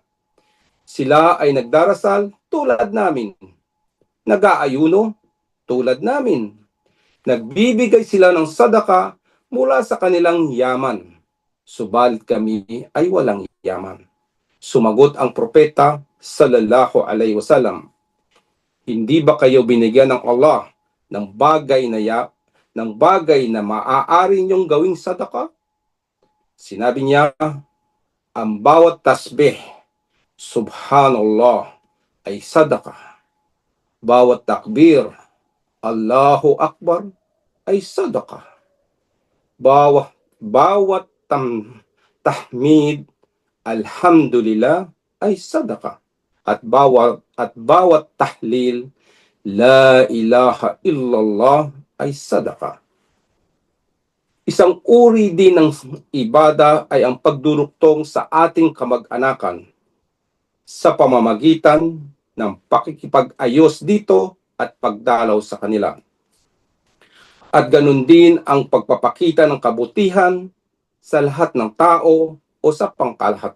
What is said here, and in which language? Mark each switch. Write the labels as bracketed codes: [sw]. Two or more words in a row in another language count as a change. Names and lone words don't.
[tl] Sila ay nagdarasal tulad namin, nag-aayuno tulad namin, nagbibigay sila ng sadaka mula sa kanilang yaman, subalit kami ay walang yaman. Sumagot ang propeta [ar] صلى الله عليه وسلم, [tl] hindi ba kayo binigyan ng Allah ng bagay na maaari niyong gawing sadaka? Sinabi niya, ang bawat tasbih, subhanallah, ay sadaka. Bawat takbir, [ar] الله أكبر, [tl] ay sadaka. Bawat tahmid, alhamdulillah, ay sadaka. At bawat tahlil, [ar] لا إله إلا الله, [tl] ay sadaka. Isang uri din ng ibada ay ang pagduruktong sa ating kamag-anakan sa pamamagitan ng pakikipag-ayos dito at pagdalaw sa kanila. At ganun din ang pagpapakita ng kabutihan sa lahat ng tao o sa pangkalahatan.